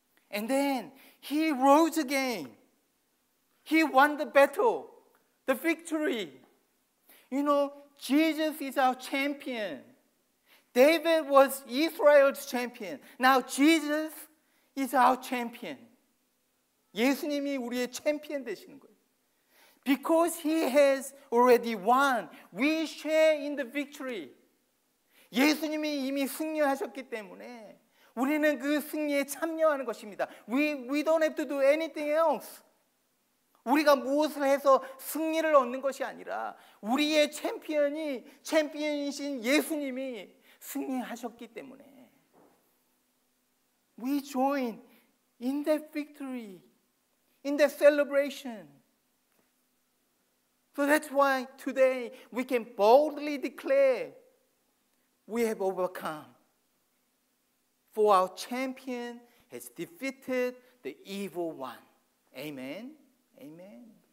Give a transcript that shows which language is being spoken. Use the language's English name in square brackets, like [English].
[English] And then he rose again. He won the battle, the victory. You know, Jesus is our champion. David was Israel's champion. Now Jesus is our champion. [Korean] 예수님이 우리의 챔피언 되시는 거예요. [English] Because he has already won, we share in the victory. [Korean] 예수님이 이미 승리하셨기 때문에 우리는 그 승리에 참여하는 것입니다. [English] We don't have to do anything else. [Korean] 우리가 무엇을 해서 승리를 얻는 것이 아니라 우리의 챔피언이신 예수님이 승리하셨기 때문에 [English] we join in that victory, in that celebration. So that's why today we can boldly declare we have overcome. For our champion has defeated the evil one. Amen. Amen.